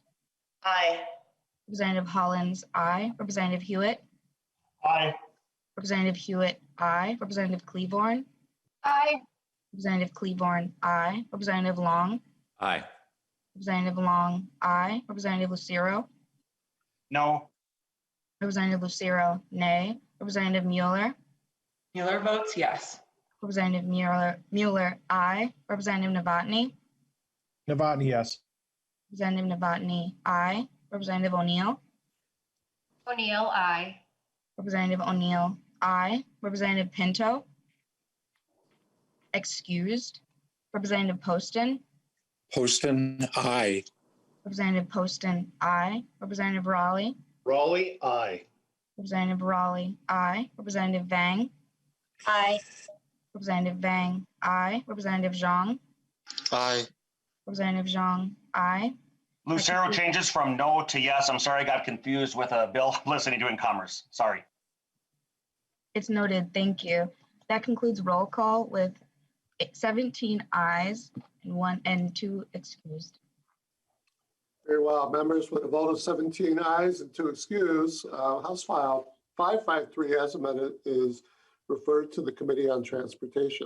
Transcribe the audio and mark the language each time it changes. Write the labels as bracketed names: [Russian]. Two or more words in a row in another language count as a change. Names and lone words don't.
[English] Aye. Representative Hollins, aye. Representative Hewitt. Aye. Representative Hewitt, aye. Representative Cleavorn. Aye. Representative Cleavorn, aye. Representative Long. Aye. Representative Long, aye. Representative Lucero. No. Representative Lucero, nay. Representative Mueller. Mueller votes yes. Representative Mueller, aye. Representative Novotny. Novotny, yes. Representative Novotny, aye. Representative O'Neill. O'Neill, aye. Representative O'Neill, aye. Representative Pinto, excused. Representative Poston, Poston, aye. Representative Poston, aye. Representative Raleigh, Raleigh, aye. Representative Raleigh, aye. Representative Vang, Aye. Representative Vang, aye. Representative Zhang, Aye. Representative Zhang, aye. Lucero changes from no to yes. I'm sorry, I got confused with a bill listening to in commerce. Sorry. It's noted. Thank you. That concludes roll call with 17 ayes and 2 excused. Very well, members, with a vote of 17 ayes and 2 excused, House File 553 as amended is referred to the Committee on Transportation.